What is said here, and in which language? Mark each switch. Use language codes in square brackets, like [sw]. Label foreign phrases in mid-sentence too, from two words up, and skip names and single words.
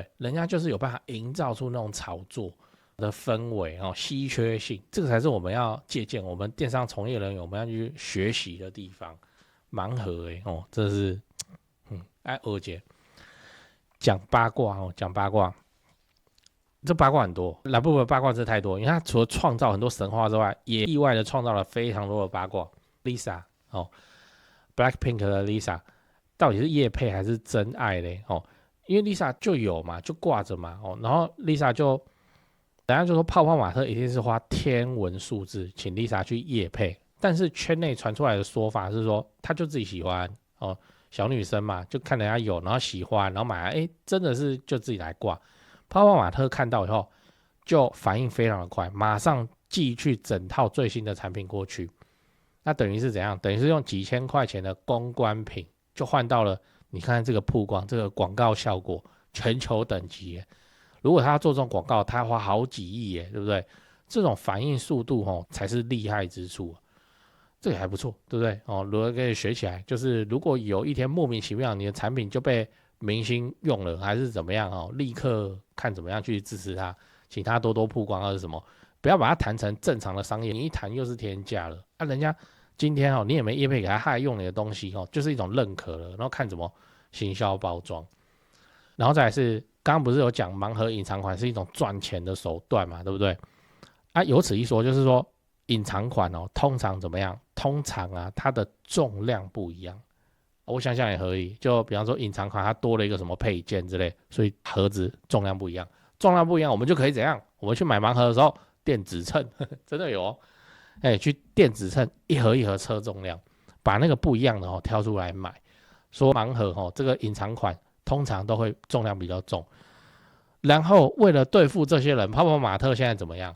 [zh] 人家就是有辦法營造出那種炒作的氛圍稀缺性，這個才是我們要借鑑，我們電商從業人員我們要去學習的地方。盲盒這是二姐。講八卦講八卦，這八卦很多 ，Labubu 的八卦真的太多，因為他除了創造很多神話之外，也意外的創造了非常多的八卦。Lisa Blackpink 的 Lisa 到底是業配還是真愛嘞？因為 Lisa 就有嘛，就掛着嘛，然後 Lisa 就等下就說泡泡瑪特一定是花天文數字請 Lisa 去業配，但是圈內傳出來的說法是說，他就自己喜歡小女生嘛，就看人家有，然後喜歡，然後買來，真的是就自己來掛。泡泡瑪特看到以後，就反應非常的快，馬上寄去整套最新的產品過去。那等於是怎樣？等於是用幾千塊錢的公關品，就換到了你看這個曝光，這個廣告效果，全球等級耶。如果他要做這種廣告，他要花好幾億耶，對不對？這種反應速度才是厲害之處。這個還不錯，對不對？如果可以學起來，就是如果有一天莫名其妙你的產品就被明星用了，還是怎麼樣立刻看怎麼樣去支持他，請他多多曝光還是什麼，不要把它談成正常的商業，你一談又是天價了啊！人家今天你也沒業配給他，他還用你的東西就是一種認可了，然後看怎麼行銷包裝，然後再來是剛剛不是有講盲盒隱藏款是一種賺錢的手段嘛，對不對？有此一說，就是說隱藏款通常怎麼樣？通常它的重量不一樣，我想想也可以。就比方說隱藏款它多了一個什麼配件之類，所以盒子重量不一樣。重量不一樣，我們就可以怎樣？我們去買盲盒的時候，電子秤真的有去電子秤一盒一盒測重量，把那個不一樣的挑出來買。說盲盒這個隱藏款通常都會重量比較重，然後為了對付這些人，泡泡瑪特現在怎麼樣？